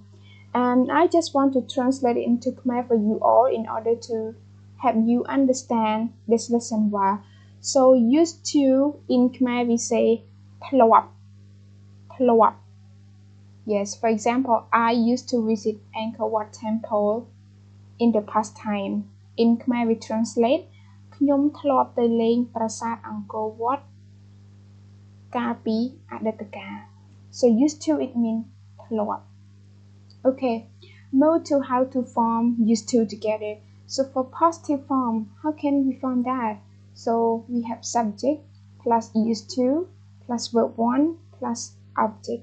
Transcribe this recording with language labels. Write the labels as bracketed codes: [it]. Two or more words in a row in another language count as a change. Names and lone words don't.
[en] And I just want to translate it into Khmer for you all in order to help you understand this lesson well. So used to in Khmer we say [km] ធ្លាប់ ធ្លាប់. [en] Yes, for example, I used to visit Angkor Wat Temple in the past time. In Khmer we translate [km] ខ្ញុំធ្លាប់ទៅលេងប្រាសាទអង្គរវត្តកាលពីអតីតកាល [en] So used to it means ធ្លាប់ Okay, move to how to form used to together. So for positive form, how can we form that? So we have subject plus used to plus verb 1 plus object.